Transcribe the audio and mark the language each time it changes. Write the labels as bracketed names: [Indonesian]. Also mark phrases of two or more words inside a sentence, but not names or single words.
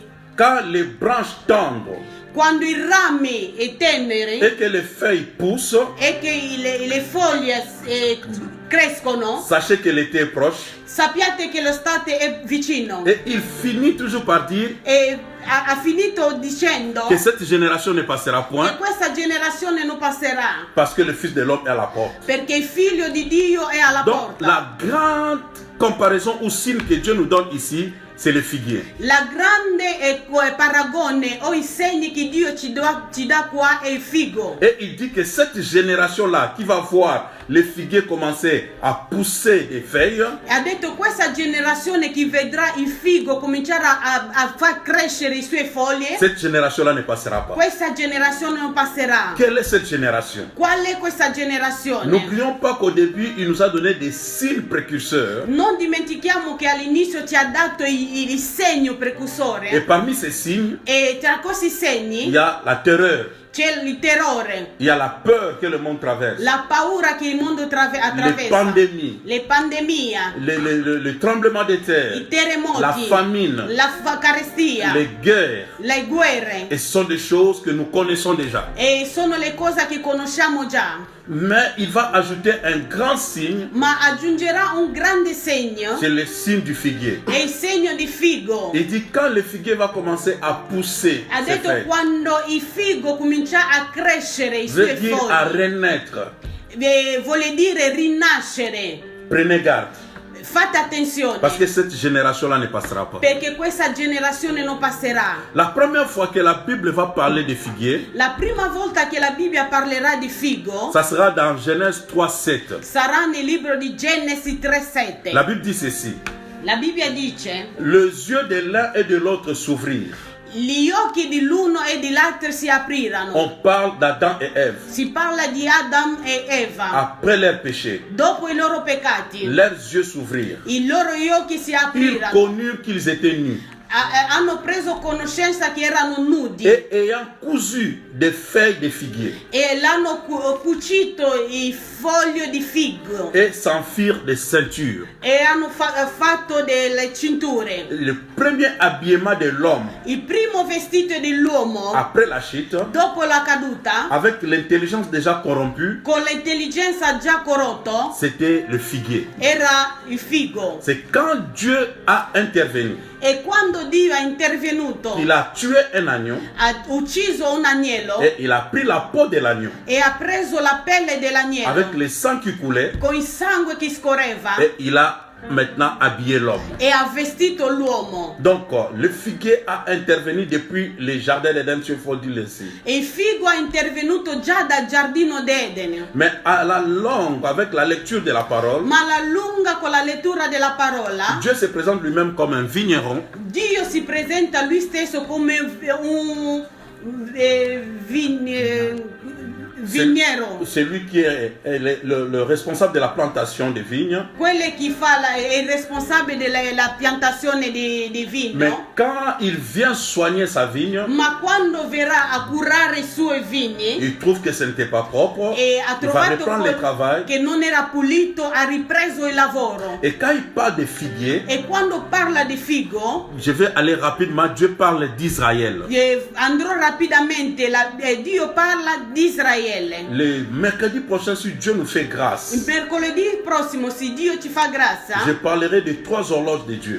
[French] quand les branches tendent [Italian] quando i rami è teneri [French] et que les feuilles poussent, [Italian] e che le foglie crescono, [French] sachez que l'été est proche. [Italian] sappiate che l'estate è vicino. [French] Et il finit toujours par dire [Italian] E ha finito dicendo [French] que cette génération ne passera [Italian] che [French] point [Italian] questa generazione non passerà, [French] parce que le Fils de l'homme est à la porte. [Italian] perché il figlio di Dio è alla [French] Donc [Italian] porta. [French] la grande comparaison ou signe que Dieu nous donne ici, c'est le figuier. [Italian] La grande paragone o i segni che Dio ci dà qua è il figo. [French] Et il dit que cette génération-là qui va voir les figuiers commencer à pousser des feuilles, [Italian] E ha detto questa generazione che vedrà il figo cominciare a far crescere i suoi foglie, [French] cette génération-là ne passera pas. [Italian] questa generazione non passerà. [French] Quelle est cette génération? [Italian] Qual è questa generazione? [French] N'oublions pas qu'au début, il nous a donné des signes précurseurs. [Italian] Non dimentichiamo che all'inizio ci ha dato il segno [French] Et [Italian] precursore, [French] parmi ces signes, [Italian] e tra questi [French] il [Italian] segni [French] y a la terreur, [Italian] c'è il terrore, [French] il y a la peur que le monde traverse, [Italian] la paura che il mondo [French] les [Italian] attraversa, [French] pandémies, [Italian] le pandemie, [French] le tremblement de terre, [Italian] i terremoti, [French] la famine, [Italian] la carestia, [French] les guerres. [Italian] le guerre. [French] Et ce sont des choses que nous connaissons déjà. [Italian] E sono le cose che conosciamo già. [French] Mais il va ajouter un grand signe, [Italian] Ma aggiungerà un grande segno, [French] c'est le signe du figuier. [Italian] è il segno di figo. [French] Il dit quand le figuier va commencer à pousser [Italian] Ha [French] ses [Italian] detto [French] feuilles, [Italian] quando il figo comincia a crescere i suoi [French] veut dire à [Italian] fogli, [French] renaître. [Italian] vuole dire rinascere. [French] Prenez garde, [Italian] Fate attenzione, [French] parce que cette génération-là ne passera pas. [Italian] perché questa generazione non passerà. [French] La première fois que la Bible va parler de figuier, [Italian] La prima volta che la Bibbia parlerà di figo [French] ça sera dans Genèse 3:7. [Italian] sarà nel libro di Genesi 3:7. [French] La Bible dit ceci: [Italian] La Bibbia dice: [French] les yeux de l'un et de l'autre s'ouvrirent. [Italian] gli occhi di l'uno e dell'altro si aprirono. [French] On parle d'Adam et Ève. [Italian] Si parla di Adam e Eva. [French] Après leur péché, [Italian] Dopo i loro peccati, [French] leurs yeux s'ouvrirent. [Italian] i loro occhi si [French] Ils [Italian] aprirono. [French] connurent qu'ils étaient nus. [Italian] Hanno preso conoscenza che erano nudi [French] Et ayant cousu des feuilles de figuier [Italian] e l'hanno cucito il foglio di figo [French] et s'enfirent des ceintures. [Italian] e hanno fatto delle cinture. [French] Le premier habillement de l'homme [Italian] Il primo vestito dell'uomo [French] après la chute, [Italian] dopo la caduta, [French] avec l'intelligence déjà corrompue, [Italian] con l'intelligenza già corrotto, [French] c'était le figuier. [Italian] era il figo. [French] C'est quand Dieu a intervenu, [Italian] E quando Dio è intervenuto, [French] il a tué un agneau [Italian] ha ucciso un agnello [French] et il a pris la peau de l'agneau [Italian] e ha preso la pelle dell'agnello [French] avec le sang qui coulait [Italian] con il sangue che scorreva [French] et il a maintenant habillé l'homme. [Italian] e ha vestito l'uomo. [French] Donc le figuier a intervenu depuis le jardin d'Éden, il faut dire ainsi. [Italian] E il figo è intervenuto già dal giardino d'Eden, [French] Mais à la longue, avec la lecture de la parole, [Italian] ma alla lunga con la lettura della parola [French] Dieu se présente lui-même comme un vigneron [Italian] Dio si presenta lui stesso come un vignero, [French] celui qui est le responsable de la plantation de vignes. [Italian] quello che è il responsabile della piantazione di [French] Mais [Italian] vino. [French] quand il vient soigner sa vigne, [Italian] Ma quando verrà a curare i suoi vigni [French] il trouve que ce n'était pas propre, [Italian] e ha [French] il va [Italian] trovato [French] reprendre le travail. [Italian] che non era pulito, ha ripreso il lavoro. [French] Et quand il parle de figuier, [Italian] E quando parla di figo, [French] je vais aller rapidement, Dieu parle d'Israël. [Italian] andrò rapidamente, Dio parla di Israele. Israele. [French] Le mercredi prochain, si Dieu nous fait grâce, [Italian] Il mercoledì prossimo, se Dio ci fa grazia, [French] je parlerai des 3 horloges de Dieu.